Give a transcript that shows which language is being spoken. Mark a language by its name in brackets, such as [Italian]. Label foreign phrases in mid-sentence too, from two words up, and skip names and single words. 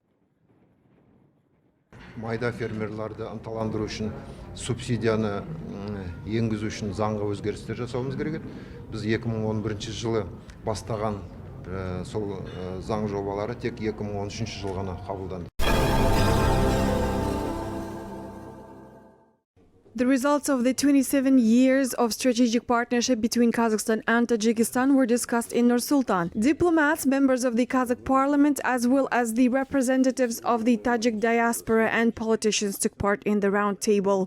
[Kazakh] Майда фермерларды ынталандыру үшін субсидияны енгізу үшін заңға өзгерістер жасауымыз керек. Біз 2011 жылы бастаған сол заң жобалары тек 2013 жыл ғана қабылданды. [English] The results of the 27 years of strategic partnership between Kazakhstan and Tajikistan were discussed in Nur-Sultan. Diplomats, members of the Kazakh parliament, as well as the representatives of the Tajik diaspora and politicians took part in the round table.